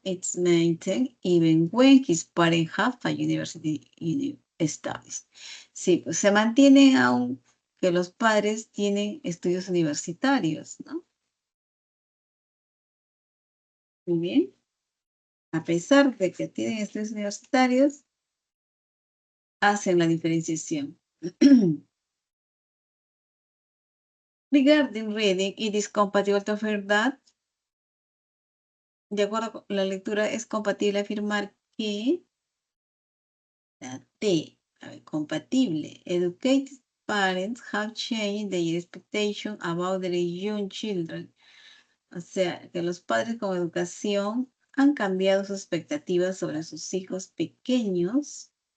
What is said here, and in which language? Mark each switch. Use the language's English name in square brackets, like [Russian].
[English] It's maintained even when his parents have a university studies. [Spanish] Sí, pues se mantienen aún que los padres tienen estudios universitarios, ¿no? Muy bien. A pesar de que tienen estudios universitarios, hacen la diferenciación. [English] Regarding reading, it is compatible to affirm that, [Spanish] de acuerdo con la lectura, es compatible afirmar que la T, a ver, compatible. [English] Educated parents have changed their expectation about their young children. [Spanish] O sea, que los padres con educación han cambiado sus expectativas sobre sus hijos pequeños.